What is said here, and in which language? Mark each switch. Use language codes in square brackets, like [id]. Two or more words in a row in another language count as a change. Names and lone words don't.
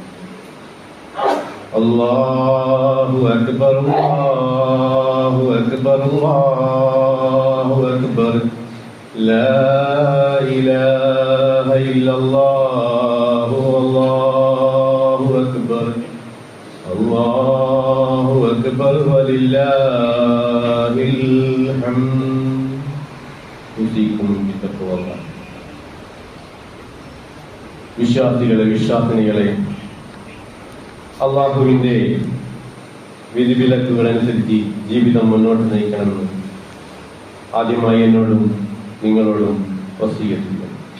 [ar] الله أكبر الله أكبر الله أكبر لا إله إلا الله الله أكبر الله أكبر ولله الحمد. أوصيكم بتقوى الله. [ml] വിശ്വാസികളെ വിശ്വാസിനികളെ, അള്ളാഹുവിൻ്റെ വിധിവിലക്കുകൾ അനുസരിച്ച് ജീവിതം മുന്നോട്ട് നയിക്കണമെന്ന് ആദ്യമായി എന്നോടും നിങ്ങളോടും വസിയ്യത്ത് ചെയ്യുന്നു.